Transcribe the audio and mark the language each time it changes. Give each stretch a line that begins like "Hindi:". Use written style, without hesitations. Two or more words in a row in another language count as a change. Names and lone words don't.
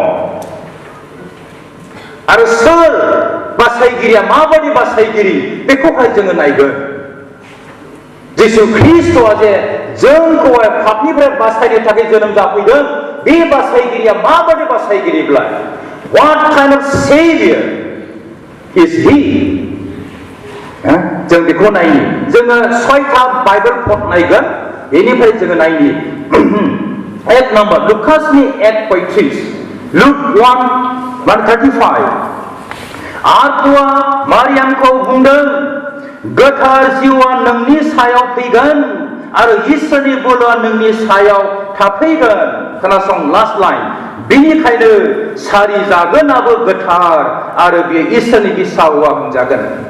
Bodo: आरो सोर बासायगिरिया माबायदि बासायगिरि बेखौहाय जोङो नायगोन जिसु ख्रीष्टआ जे जोंखौहाय पापनिफ्राय बासायनो थाखाय जोनोम जाफैदों बे बासायगिरिया माबायदि बासायगिरिब्ला
English: What kind of Savior is he?
Bodo: जों बेखौ नायनि जोङो 6था बाइबेल पद नायगोन बेनिफ्राय जोङो नायनि 1 नाम्बार लुकासनि 8:35 लुक 1:35 आरफुआ मारियामखौ बुंदों गोथार जिउआ नोंनि सायाव फैगोन आरो इसोरनि बोलोआ नोंनि सायाव थाफैगोन खोनासं
English: last line
Bodo: बेनिखायनो सारि जागोनाबो गोथार आरो बेयो इसोरनि बिसा हौवा बुंजागोन